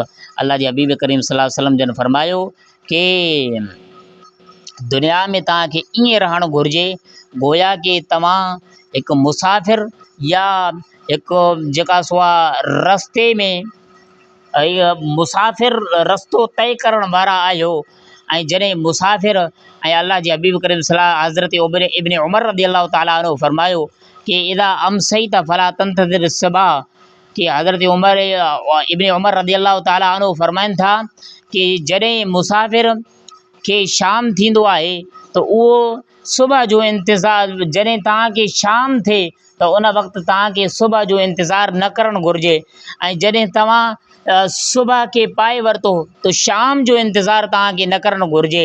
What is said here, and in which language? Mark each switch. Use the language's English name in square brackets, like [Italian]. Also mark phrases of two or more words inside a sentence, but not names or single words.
[Sindhi] अल्लाह जे हबीब करीम [Arabic] صلى الله عليه وسلم [Sindhi] जन फरमायो कि दुनिया में तव्हांखे ईअं रहणु घुरिजे गोया कि तव्हां हिकु मुसाफ़िर या हिकु जेका सो आहे रस्ते में मुसाफ़िर रस्तो तय करण वारा आहियो। ऐं जॾहिं मुसाफ़िर ऐं अल्लाह जे हबीब करीम सल्लल्लाहु हज़रत इब्न उमर [Arabic] رضي الله تعالى عنه [Sindhi] फरमायो कि [Arabic] إذا أمسيت فلا تنتظر الصباح, [Sindhi] कि हज़रत इब्न उमर [Arabic] رضي الله تعالى عنه [Sindhi] फरमाइनि था कि जॾहिं मुसाफ़िर खे शाम थींदो आहे त उहो सुबुह जो इंतिज़ारु, जॾहिं तव्हांखे शाम थिए त उन वक़्तु तव्हांखे सुबुह जो इंतिज़ारु न करणु घुरिजे। ऐं जॾहिं तव्हां सुबुह खे पाए वरितो त शाम जो इंतिज़ारु तव्हांखे न करणु घुरिजे।